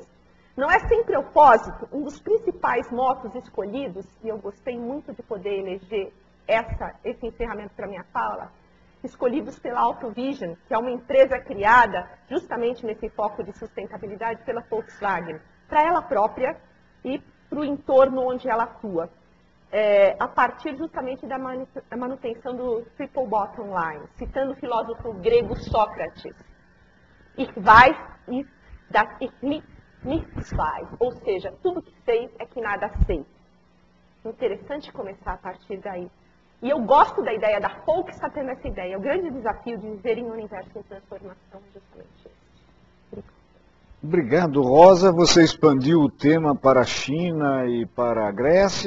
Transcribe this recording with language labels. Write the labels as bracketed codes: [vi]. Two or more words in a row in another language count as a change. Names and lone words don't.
[pt] Não é sem propósito um dos principais motos escolhidos, e eu gostei muito de poder eleger esse encerramento para minha fala, escolhidos pela Autovision, que é uma empresa criada justamente nesse foco de sustentabilidade pela Volkswagen, para ela própria e para o entorno onde ela atua, a partir justamente da manutenção do [en] triple bottom line, [pt] citando o filósofo grego Sócrates. [de] Ich weiß, dass ich nichts weiß, [pt] ou seja, tudo que sei é que nada sei. Interessante começar a partir daí. E eu gosto da ideia da Folk está tendo essa ideia. O grande desafio de viver em um universo em transformação é justamente esse. Obrigado, Rosa. Você expandiu o tema para a China e para a Grécia.